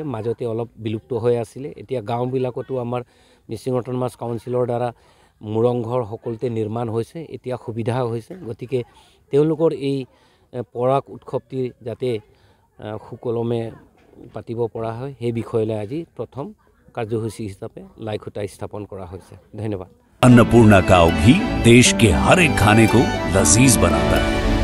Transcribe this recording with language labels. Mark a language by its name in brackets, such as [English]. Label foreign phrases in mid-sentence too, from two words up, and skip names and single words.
[Assamese] মাজতে অলপ বিলুপ্ত হৈ আছিলে, এতিয়া গাঁওবিলাকতো আমাৰ মিচিং অট'নমাছ কাউন্সিলৰ দ্বাৰা মুৰংঘৰ সকলোতে নিৰ্মাণ হৈছে, এতিয়া সুবিধা হৈছে। গতিকে তেওঁলোকৰ এই পৰাগ উৎসৱটি যাতে সুকলমে পাতিব পৰা হয় সেই বিষয়লৈ আজি প্ৰথম কাৰ্যসূচী হিচাপে লাই খুঁটা স্থাপন কৰা হৈছে। ধন্যবাদ। [Hindi] अन्नपूर्णा काव घी देश के हर एक खाने को लजीज बनाता है।